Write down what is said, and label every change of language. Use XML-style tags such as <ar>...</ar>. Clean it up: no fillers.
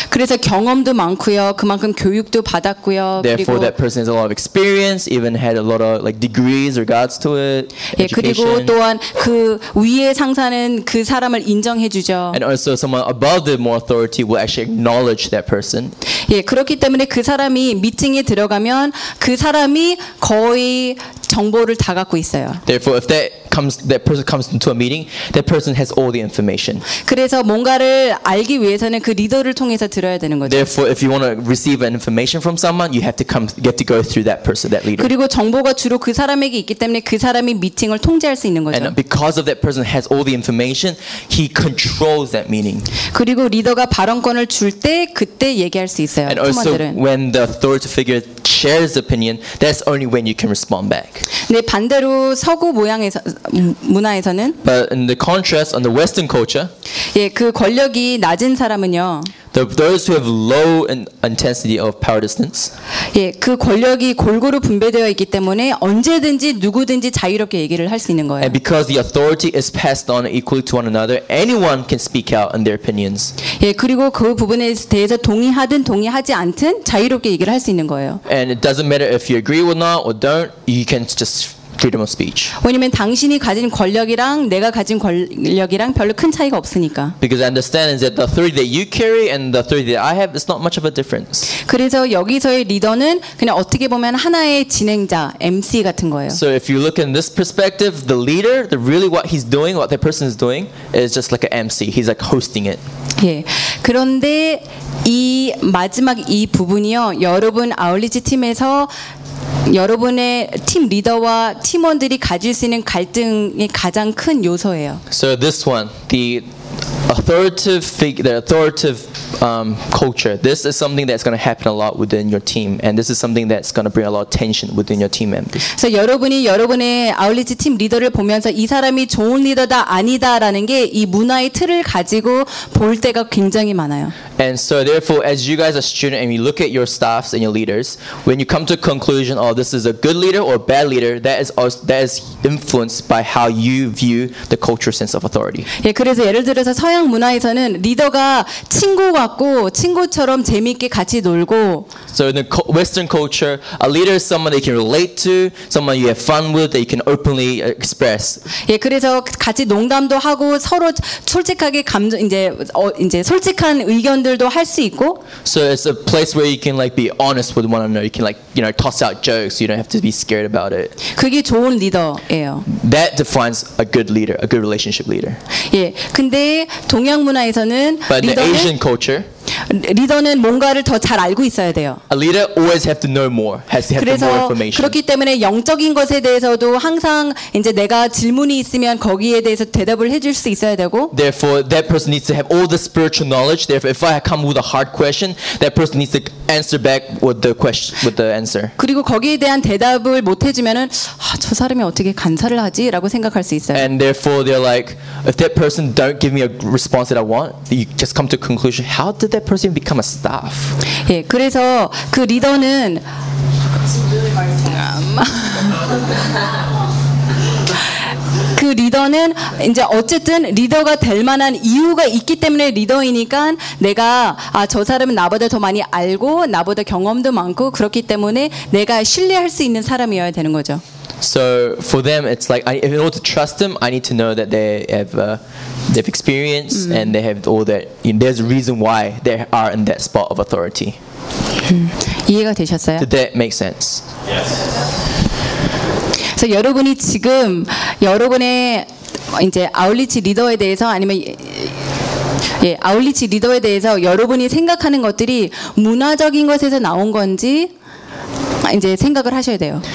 <ko>그래서 경험도 많고요, 그만큼 교육도 받았고요.</ko> <en>Therefore, that person has a lot of experience, even had a lot of like degrees regards to it.</en> <ko>예, 그리고 또한 그 위에 상사는 그 사람을 인정해주죠.</ko> <en>And also, someone above the more authority will actually acknowledge that person.</en> <ko>예, 그렇기 때문에 그 사람이 미팅에 들어가면 그 사람이 거의 정보를 다 갖고 있어요.</ko> <en>Therefore, if that comes, that person comes into a meeting, that person has all the information.</en> <ko>그래서 뭔가를 알기 위해서는 그 리더를 통해서 들어야 되는 거죠.</ko> <en>Therefore, if you want to receive an information from someone, you have to come, get to go through that person, that leader.</en> <ko>그리고 정보가 주로 그 사람에게 있기 때문에 그 사람이 미팅을 통제할 수 있는 거죠.</ko> <en>And because of that person has all the information, he controls that meeting.</en> <ko>그리고 리더가 발언권을 줄 때 그때 얘기할 수 있어요.</ko> <en>And also, when the authority figure shares opinion, that's only when you can respond back.</en> <ko>네, 반대로 서구 모양에서 문화에서는</ko> <en>But in the contrast on the Western culture,</en> <ko>예, 그 권력이 낮은 사람은요.</ko> <en>Those who have low intensity of power distance.</en> <ko>예, 그 권력이 골고루 분배되어 있기 때문에 언제든지 누구든지 자유롭게 얘기를 할 수 있는 거예요.</ko> <en>And because the authority is passed on equally to one another, anyone can speak out in their opinions.</en> <ko>예, 그리고 그 부분에 대해서 동의하든 동의하지 않든 자유롭게 얘기를 할 수 있는 거예요.</ko> <en>And it doesn't matter if you agree or not or don't. You can just freedom of speech.</en> <ko>왜냐면 당신이 가진 권력이랑 내가 가진 권력이랑 별로 큰 차이가 없으니까.</ko> <en>Because I understand that the authority that you carry and the authority that I have is not much of a difference.</en> <ko>그래서 여기서의 리더는 그냥 어떻게 보면 하나의 진행자, MC 같은 거예요.</ko> <en>So if you look in this perspective, the leader, the really what he's doing, what that person is doing, is just like an MC. He's like hosting it.</en> <ko>예. 그런데 이 마지막 이 부분이요, 여러분 아울리지 팀에서 여러분의 팀 리더와 팀원들이 가질 수 있는 갈등의 가장 큰 요소예요.</ko> <en>So this one, the authoritative figure, the authoritative culture. This is something that's going to happen a lot within your team, and this is something that's going to bring a lot of tension within your team members.</en> <ko>So 여러분이 여러분의 아울리지 팀 리더를 보면서 이 사람이 좋은 리더다 아니다라는 게 이 문화의 틀을 가지고 볼 때가 굉장히 많아요.</ko> <en>And so therefore, as you guys are students and you look at your staffs and your leaders, when you come to a conclusion, oh, this is a good leader or a bad leader, that is influenced by how you view the cultural sense of authority.</en> <ko>예, 그래서 예를 들어서 서양 문화에서는 리더가 친구 같고 친구처럼 재미있게 같이 놀고</ko> <en>So in the Western culture, a leader is someone that you can relate to, someone you have fun with, that you can openly express.</en> <ko>예, 그래서 같이 농담도 하고 서로 솔직하게 감정 이제 솔직한 의견들도 할 수 있고</ko> <en>So it's a place where you can like be honest with one another. You can like, you know, toss out jokes. You don't have to be scared about it.</en> <ko>그게 좋은 리더예요.</ko> <en>That defines a good leader, a good relationship leader.</en> <ko>예. 근데 동양 문화에서는</ko> <en>But in the Asian culture</en> <ko>리더는 뭔가를 더 잘 알고 있어야 돼요.</ko> <en>A leader always have to know more, has to have more information.</en> <ko>그렇기 때문에 영적인 것에 대해서도 항상 이제 내가 질문이 있으면 거기에 대해서 대답을 해줄 수 있어야 되고.</ko> <en>Therefore, that person needs to have all the spiritual knowledge. Therefore, if I come with a hard question, that person needs to answer back with the question, with the answer.</en> <ko>그리고 거기에 대한 대답을 못 해주면은 아, 저 사람이 어떻게 간사를 하지?라고 생각할 수 있어요.</ko> <en>And therefore, they're like, if that person don't give me a response that I want, you just come to a conclusion. How did that person become a staff.</en> <ko>예, 그래서 그 리더는 그 리더는 이제 어쨌든 리더가 될 만한 이유가 있기 때문에 리더이니까 내가 아, 저 사람은 나보다 더 많이 알고 나보다 경험도 많고 그렇기 때문에 내가 신뢰할 수 있는 사람이어야 되는 거죠.</ko> <en>So for them, it's like in order to trust them, I need to know that they have they've experienced and they have all that. You know, there's a reason why they are in that spot of authority.</en> <ko>이해가 되셨어요?</ko> <en>Did that make sense? Yes.</en> <ko>So 여러분이 지금 여러분의 이제 아울리치 리더에 대해서 아니면 예 아울리치 리더에 대해서 여러분이 생각하는 것들이 문화적인 것에서 나온 건지. 이제 생각을 하셔야 돼요.</ko>